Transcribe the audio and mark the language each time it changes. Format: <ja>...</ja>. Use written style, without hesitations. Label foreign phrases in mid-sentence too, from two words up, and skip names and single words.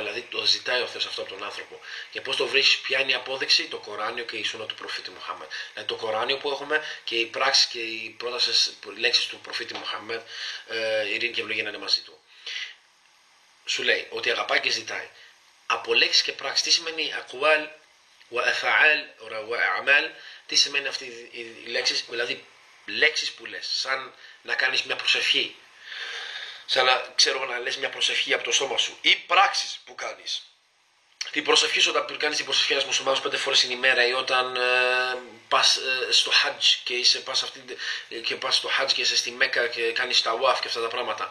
<el>Δηλαδή το ζητάει ο Θεός αυτό από τον άνθρωπο. Και πώς το βρίσκεις, ποια είναι η απόδειξη? Το Κοράνιο και η Σούνα του προφήτη Μουχάμμεντ. Δηλαδή το Κοράνιο που έχουμε και οι πράξεις και οι πρότασες λέξεις του προφήτη Μουχάμμεντ, ειρήνη και ευλογία να είναι μαζί του. Σου λέει ότι αγαπάει και ζητάει. Από λέξεις και πράξεις, τι σημαίνει</el> <ar>أقوال وأفعال وأعمال,</ar> <el>τι σημαίνει αυτή οι λέξεις? Δηλαδή λέξεις που λες, σαν να κάνεις μια προσευχή, σαν να λες μια προσευχή από το στόμα σου, ή πράξεις που κάνεις. Την προσευχή σου, όταν κάνεις την προσευχή ένας μουσουλμάνος 5 φορές την ημέρα, ή όταν πας στο Χατζ και πας στο Χατζ και είσαι στη Μέκα και κάνεις ταβάφ και αυτά τα πράγματα.</el>